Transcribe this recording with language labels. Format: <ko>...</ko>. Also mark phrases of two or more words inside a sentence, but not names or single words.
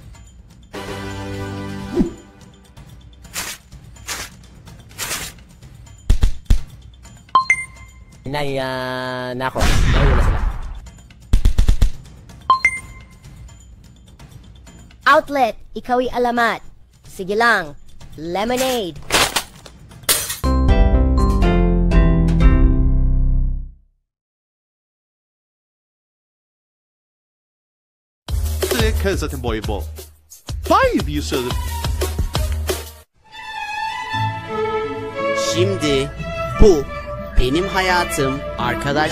<tl>Nako. Nahula sila. Outlet, ikaw ay alamat. Sige lang, Lemonade.</tl> <tr>kan zaten voleybol. Hayır bir sözü. Şimdi bu benim hayatım arkadaşlar.</tr>